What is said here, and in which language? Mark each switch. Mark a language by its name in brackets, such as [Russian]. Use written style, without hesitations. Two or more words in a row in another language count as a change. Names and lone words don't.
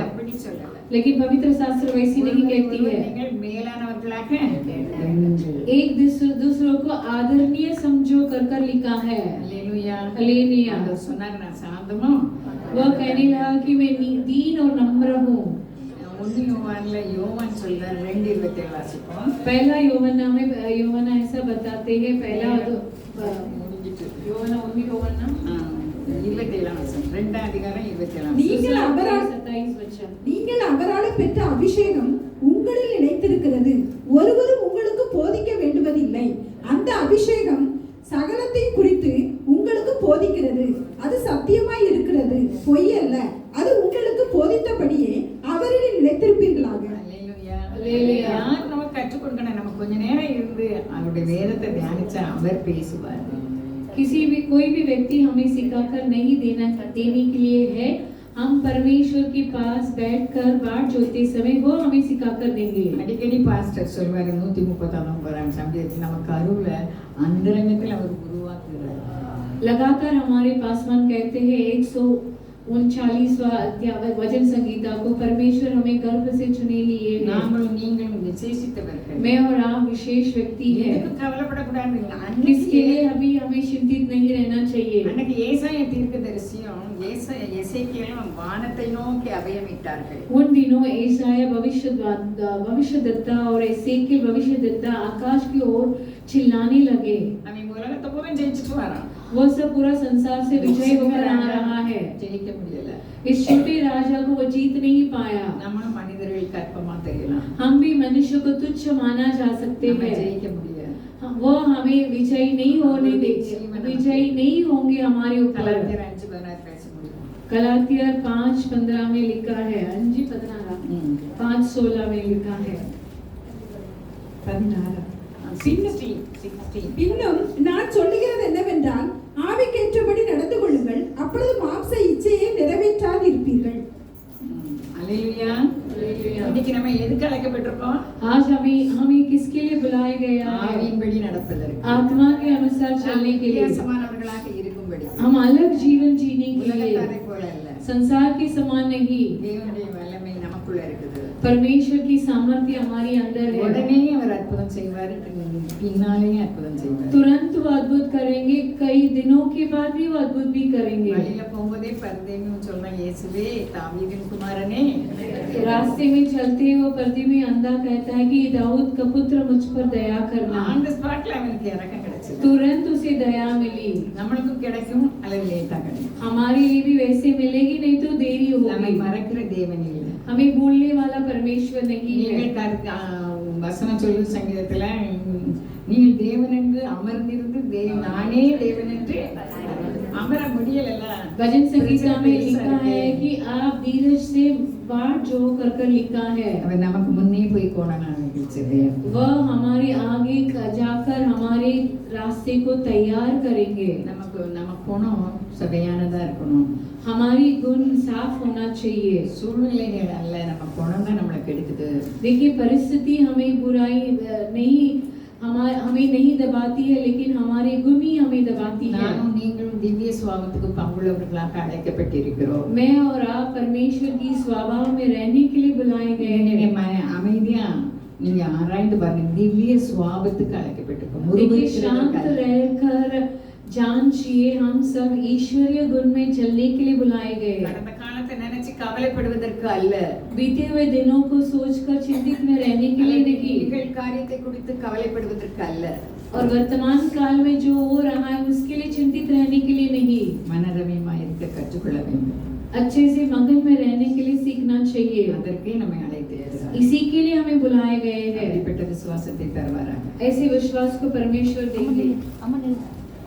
[Tamil] அப்படி சொல்லல. [Hindi] लेकिन पवित्र शास्त्र वैसी नहीं कहती है. [Tamil] நீங்கள் மேலானவர்களாக [Hindi] एक दूसरों को आदरणीय समझो कर लिखा है. [Tamil] அல்லேலூயா. [Hindi] हालेलुया. [Tamil] அவர் சொன்னார் நான் சாந்தமும். [Hindi] वह कहने लगा कि मैं दीन और नम्र हूँ. [Tamil] யோவான் சொல்றார் 2:27 வாசிப்போம். [Hindi] पहला யோவன்னா ऐसा बताते हैं. पहला [Tamil] முடிஞ்சிட்டு. யோவன்னா 27 2 அதிகாரம் 27. நீங்கள் அவரால் பெற்ற அபிஷேகம் உங்களில் நிலைத்திருக்கிறது. ஒருவரும் உங்களுக்கு போதிக்க வேண்டுவதில்லை. அந்த அபிஷேகம் சகலத்தை குறித்து உங்களுக்கு போதிக்கிறது. அது சத்தியமாய் இருக்கிறது, பொய் அல்ல. அது உங்களுக்கு போதித்தபடியே அவரில் நிலைத்திருப்பீர்களாக. அல்லேலூயா. யார் நமக்கு கற்றுக் கொடுக்கணும்? நம்ம கொஞ்ச நேரம் இருந்து அவருடைய வேதத்தை தியானிச்சா அவர் பேசுவார். [Hindi] कोई भी व्यक्ति हमें सिखाकर नहीं देने के लिए है. हम परमेश्वर के पास बैठकर बाट जोते समय वो हमें सिखाकर देंगे. [Tamil] அடிக்கடி பாஸ்டர் சொல்வாரு 139 சங்கீதத்தில் நமக்கு அருள அந்தரங்கத்தில் அவர் உருவாக்குகிறார். [Hindi] लगातार हमारे पासवान कहते हैं 139वां अध्याय वचन संगीता को परमेश्वर हमें गर्भ से चुने लिए है. [Tamil] நாங்களும் நீங்களும் விசேஷித்தவர்கள். [Hindi] मैं और आप विशेष व्यक्ति है. [Tamil] எதுக்கு கவலைப்படக்கூடாது? [Hindi] किसके लिए अभी हमें चिंतित नहीं रहना चाहिए. [Tamil] அன்னைக்கு ஏசாயா தீர்க்கதரிசியும் எசேக்கியேலும் வானத்தை நோக்கி அபயமிட்டார்கள். [Hindi] उन दिनों एसाया भविष्यद्वक्ता और एसेकियेल भविष्यद्वक्ता आकाश की ओर चिल्लाने लगे. [Tamil] அவன் உலகத்தை பூரா ஜெயிச்சிட்டு வரான். [Hindi] वो सब पूरा संसार से विजय होकर आ रहा है. [Tamil] ஜெயிக்க முடியல. [Hindi] इस छोटे राजा को वो जीत नहीं पाया. [Tamil] நம்ம மனிதர்கள் கற்பமா தெரியலாம். [Hindi] हम भी मनुष्य को तुच्छ माना जा सकते [Tamil] நம்ம [Hindi] हैं. [Tamil] ஜெயிக்க முடியாது. [Hindi] वो हमें विजयी नहीं होने देंगे. विजयी नहीं होंगे हमारे ऊपर. [Tamil] கலாத்தியர் 5:16 பேச முடியும். [Hindi] गलातियर 5:15 में लिखा है. 5:16 में लिखा है. 16. [Tamil] இன்னும் நான் சொல்லுகிறது என்னவென்றால் ஆவிக்கேற்றபடி நடந்து கொள்ளுங்கள், அப்பொழுது மாம்ச இச்சையை நிறைவேற்றாதிருப்பீர்கள். அல்லேலூயா. இன்னைக்கு நம்ம எதுக்கு அழைக்கப்பட்டிருக்கோம்? [Hindi] आज हमें किसके लिए बुलाया गया है? [Tamil] ஆவியின்படி நடப்பதற்கு. [Hindi] आत्मा के अनुसार चलने के लिए. [Tamil] வித்தியாசமானவர்களாக இருக்கும்படி. [Hindi] हम अलग जीवन जीने के लिए. [Tamil] உலகத்தாரை போல அல்ல. [Hindi] संसार के समान नहीं. [Tamil] தேவனுடைய வல்லமை நமக்குள்ள இருக்குது. [Hindi] परमेश्वर की सामर्थ्य हमारे अंदर है. [Tamil] உடனே அவர் அற்புதம் செய்வார், பின்னாலே அற்புதம் செய்வார். [Hindi] तुरंत वो अद्भुत करेंगे, कई दिनों के बाद भी वो अद्भुत भी करेंगे. [Tamil] வழியில போகும்போதே பரிதேவியும் சொல்றான், இயேசுவே தாவீதின் குமாரனே [Hindi] रास्ते में चलते वो पर्दे में अंधा कहता है कि दाऊद का पुत्र मुझ पर दया करना। [English] on the spot [Tamil] அவனுக்கு இறக்கம் கிடைச்சது. [Hindi] तुरंत उसे दया मिली। [Tamil] நம்மளுக்கும் கிடைக்கும் அல்லது லேட்டா கிடைக்கும். [Hindi] हमारे लिए भी वैसे मिलेगी, नहीं तो देरी [Tamil] நம்மை [Hindi] होगी। [Tamil] மறக்கிற தேவன் இல்லை. [Hindi] हमें भूलने वाला परमेश्वर नहीं है। [Tamil] நீங்கள் வசனம் சொல்லும் சங்கீதத்துல நீங்கள் தேவன் என்று அமர்ந்திருந்து நானே தேவன் என்று அமர முடியல. [Hindi] भजन संगीता में लिखा है कि आप धीरज से बाट जो कर लिखा है, [Tamil] அவன் நமக்கு முன்னே போய் கோணனா நிகழ்ச்சியா [Hindi] वह हमारे आगे जाकर हमारे रास्ते को तैयार करेंगे। [Tamil] நமக்கு நம்ம கோணம் சரியானதா இருக்கணும். [Hindi] हमारी गुण साफ होना चाहिए। [Tamil] சூழ்நிலைகள் அல்ல, நம்ம கோணம் தான் நம்மளை கெடுக்குது. [Hindi] देखिए परिस्थिति हमें बुराई नहीं हमें नहीं दबाती है, लेकिन हमारे गुण ही हमें दबाती है। [Tamil] நானும் நீங்களும் திவ்ய சுவாபத்துக்கு பங்குள்ளவர்களாக அழைக்கப்பட்டிருக்கிறோம். [Hindi] मैं और आप परमेश्वर की स्वभाव में रहने के लिए बुलाए गए हैं। [Tamil] அமைதியா நீங்க ஆராய்ந்து பாருங்க, திவ்ய சுவாபத்துக்கு அழைக்கப்பட்டிருக்கோம். [Hindi] देखिए शांत रहकर जांचिए, हम सब ईश्वरीय गुण में चलने के लिए बुलाए गए। [Tamil] கடந்த காலத்தை நினைச்சு கவலைப்படுவதற்கு அல்ல, [Hindi] बीते हुए दिनों को सोचकर चिंतित में रहने के लिए नहीं, [Tamil] நிகழ் காரியத்தை குறித்து கவலைப்படுவதற்கு அல்ல, [Hindi] और वर्तमान काल में जो हो रहा है उसके लिए चिंतित रहने के लिए नहीं। [Tamil] மனரமியமா இருக்க கற்றுக்கொள்ள வேண்டும். [Hindi] अच्छे से मगन में रहने के लिए सीखना चाहिए। [Tamil] அதற்கே நம்மை அழைத்திருக்கிறார். [Hindi] इसी के लिए हमें बुलाए गए हैं। [Tamil] அப்படிப்பட்ட விசுவாசத்தை தருவாராக. [Hindi] ऐसे विश्वास को परमेश्वर देंगे।